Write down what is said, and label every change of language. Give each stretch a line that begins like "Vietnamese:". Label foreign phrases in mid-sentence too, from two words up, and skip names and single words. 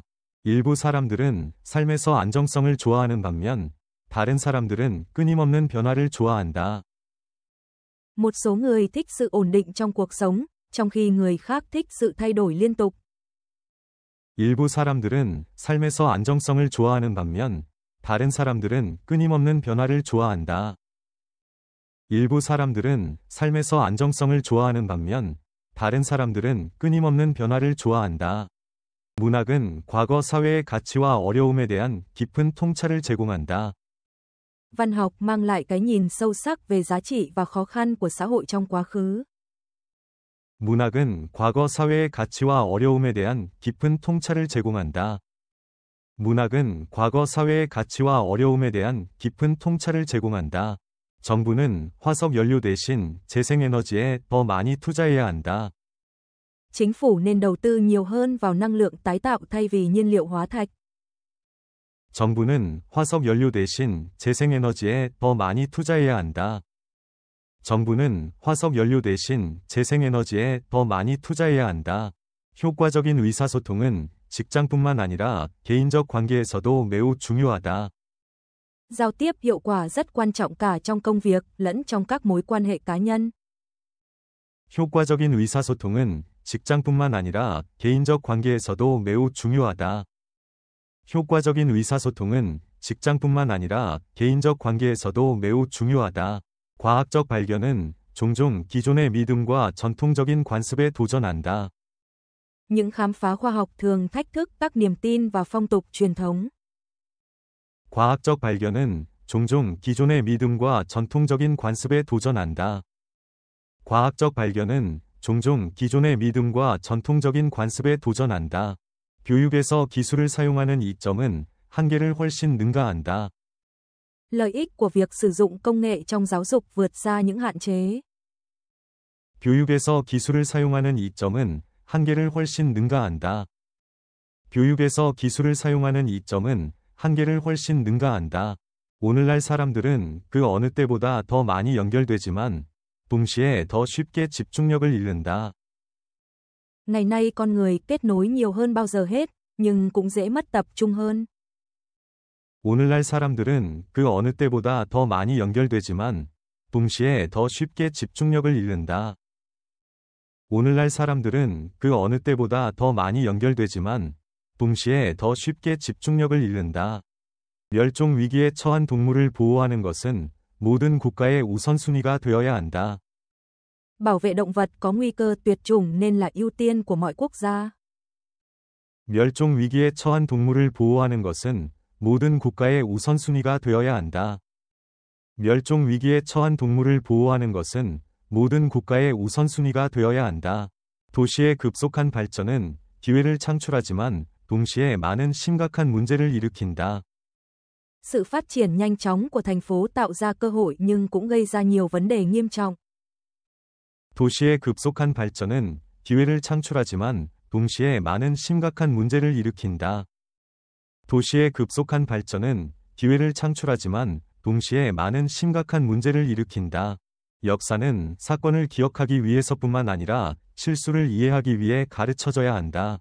Korean: 일부 사람들은 삶에서 안정성을 좋아하는 반면 다른 사람들은 끊임없는 변화를 좋아한다.
Vietnamese: Một số người thích sự ổn định trong cuộc sống, trong khi người khác thích sự thay đổi liên tục.
Korean: 일부 사람들은 삶에서 안정성을 좋아하는 반면 다른 사람들은 끊임없는 변화를 좋아한다. 일부 사람들은 삶에서 안정성을 좋아하는 반면 다른 사람들은 끊임없는 변화를 좋아한다. 문학은 과거 사회의 가치와 어려움에 대한 깊은 통찰을 제공한다.
Vietnamese: Văn học mang lại cái nhìn sâu sắc về giá trị và khó khăn của xã hội trong quá khứ.
Korean: 문학은 과거 사회의 가치와 어려움에 대한 깊은 통찰을 제공한다. 문학은 과거 사회의 가치와 어려움에 대한 깊은 통찰을 제공한다. 정부는 화석 연료 대신 재생에너지에 더 많이 투자해야 한다.
Vietnamese: Chính phủ nên đầu tư nhiều hơn vào năng lượng tái tạo thay vì nhiên liệu hóa thạch.
Korean: 정부는 화석 연료 대신 재생에너지에 더 많이 투자해야 한다. 정부는 화석 연료 대신 재생에너지에 더 많이 투자해야 한다. 효과적인 의사소통은 직장뿐만 아니라 개인적 관계에서도 매우 중요하다.
Vietnamese: Giao tiếp hiệu quả rất quan trọng cả trong công việc lẫn trong các mối quan hệ cá nhân.
Korean: 효과적인 의사소통은 직장뿐만 아니라 개인적 관계에서도 매우 중요하다. 효과적인 의사소통은 직장뿐만 아니라 개인적 관계에서도 매우 중요하다. 과학적 발견은 종종 기존의 믿음과 전통적인 관습에 도전한다.
Vietnamese: Những khám phá khoa học thường thách thức các niềm tin và phong tục truyền thống.
Korean: 과학적 발견은 종종 기존의 믿음과 전통적인 관습에 도전한다. 과학적 발견은 종종 기존의 믿음과 전통적인 관습에 도전한다. 교육에서 기술을 사용하는 이점은 한계를 훨씬 능가한다.
Vietnamese: Lợi ích của việc sử dụng công nghệ trong giáo dục vượt xa những hạn chế.
Korean: 교육에서 기술을 사용하는 이점은 한계를 훨씬 능가한다. 교육에서 기술을 사용하는 이점은 한계를 훨씬 능가한다. 오늘날 사람들은 그 어느 때보다 더 많이 연결되지만 동시에 더 쉽게 집중력을 잃는다.
Vietnamese: Ngày nay con người kết nối nhiều hơn bao giờ hết, nhưng cũng dễ mất tập trung hơn.
Korean: 오늘날 사람들은 그 어느 때보다 더 많이 연결되지만 동시에 더 쉽게 집중력을 잃는다. 오늘날 사람들은 그 어느 때보다 더 많이 연결되지만 동시에 더 쉽게 집중력을 잃는다. 멸종 위기에 처한 동물을 보호하는 것은 모든 국가의 우선순위가 되어야 한다.
Vietnamese: Bảo vệ động vật có nguy cơ tuyệt chủng nên là ưu tiên của mọi quốc gia.
Korean: 멸종 위기에 처한 동물을 보호하는 것은 모든 국가의 우선순위가 되어야 한다. 멸종 위기에 처한 동물을 보호하는 것은 모든 국가의 우선순위가 되어야 한다. 도시의 급속한 발전은 기회를 창출하지만 동시에 많은 심각한 문제를 일으킨다.
Vietnamese: Sự phát triển nhanh chóng của thành phố tạo ra cơ hội nhưng cũng gây ra nhiều vấn đề nghiêm trọng.
Korean: 도시의 급속한 발전은 기회를 창출하지만 동시에 많은 심각한 문제를 일으킨다. 도시의 급속한 발전은 기회를 창출하지만 동시에 많은 심각한 문제를 일으킨다. 역사는 사건을 기억하기 위해서뿐만 아니라 실수를 이해하기 위해 가르쳐져야 한다.